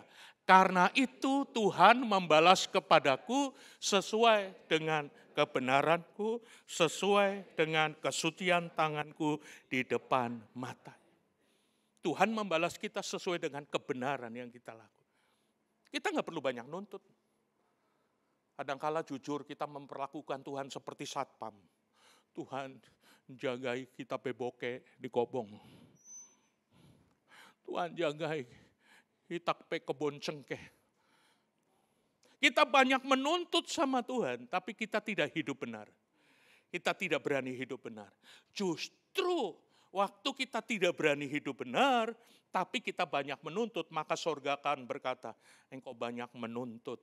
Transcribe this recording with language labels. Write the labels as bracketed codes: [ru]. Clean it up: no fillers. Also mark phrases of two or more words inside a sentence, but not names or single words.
[id] Karena itu Tuhan membalas kepadaku sesuai dengan kebenaranku, sesuai dengan kesucian tanganku di depan mata. Tuhan membalas kita sesuai dengan kebenaran yang kita lakukan. Kita nggak perlu banyak nuntut. Kadangkala jujur kita memperlakukan Tuhan seperti satpam. [xmm] Tuhan jagai kita beboke di kobong. Tuhan jagai kita pe kebon cengkeh. [id] Kita banyak menuntut sama Tuhan, tapi kita tidak hidup benar. Kita tidak berani hidup benar. Justru waktu kita tidak berani hidup benar, tapi kita banyak menuntut, maka surga akan berkata, engkau banyak menuntut.